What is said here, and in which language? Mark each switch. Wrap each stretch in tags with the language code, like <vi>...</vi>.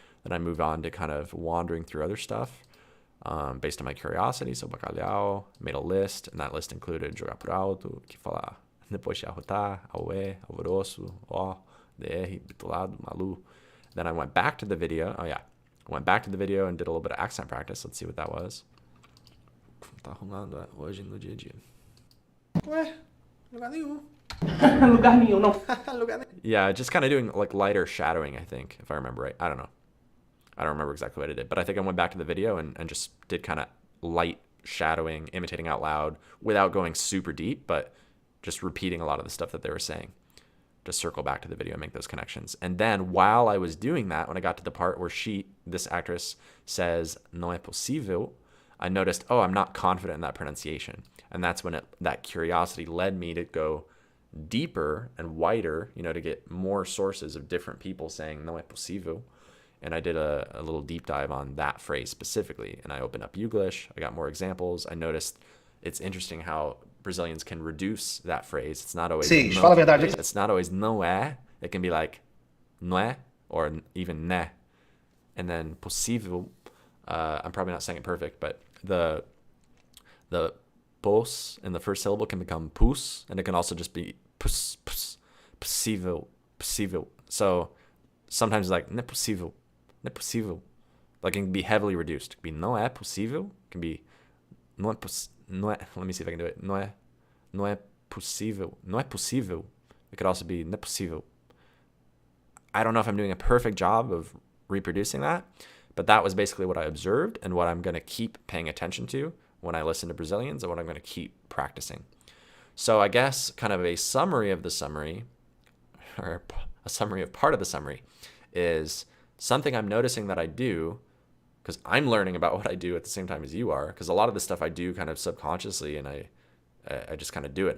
<en>Then I moved on to kind of wandering through other stuff based on my curiosity. So bacalhau, made a list, and that list included jogar por alto,</en> <pt>que falar depois de arrotar,</pt> <en>aué, alvoroço, ó, DR, bitolado, malu. Then I went back to the video. Oh yeah, I went back to the video and did a little bit of accent practice. Let's see what that was.</en> <pt>Tá rolando hoje no dia a dia. Ué, lugar nenhum. Lugar nenhum, não.</pt> <en>Yeah, just kind of doing like lighter shadowing, I think, if I remember right. I don't know. I don't remember exactly what I did, but I think I went back to the video and just did kind of light shadowing, imitating out loud without going super deep, but just repeating a lot of the stuff that they were saying. Just circle back to the video and make those connections. And then while I was doing that, when I got to the part where this actress says,</en> <pt>não é possível,</pt> <en>I noticed, oh, I'm not confident in that pronunciation. And that's when that curiosity led me to go deeper and wider, to get more sources of different people saying</en> <pt>não é possível.</pt> <en>And I did a little deep dive on that phrase specifically. And I opened up Youglish. I got more examples. I noticed it's interesting how Brazilians can reduce that phrase. It's not always</en> <pt>Sim, fala a verdade.</pt> <en>it's not always</en> <pt>não é.</pt> <en>It can be like</en> <pt>não é</pt> <en>or even né. And then possível, I'm probably not saying it perfect, but the pos in the first syllable can become pus, and it can also just be possível. So sometimes it's like</en> <pt>não é possível. Não é possível.</pt> <en>Like it can be heavily reduced. It can be</en> <pt>não é possível.</pt> <en>It can be</en> <pt>não é,</pt> <en>let me see if I can do it.</en> <pt>Não é possível. Não é possível.</pt> <en>It could also be</en> <pt>não é possível.</pt> <en>I don't know if I'm doing a perfect job of reproducing that, but that was basically what I observed and what I'm going to keep paying attention to when I listen to Brazilians and what I'm going to keep practicing. So I guess kind of a summary of the summary, or a summary of part of the summary, is something I'm noticing that I do, because I'm learning about what I do at the same time as you are, because a lot of the stuff I do kind of subconsciously, and I just kind of do it.</en>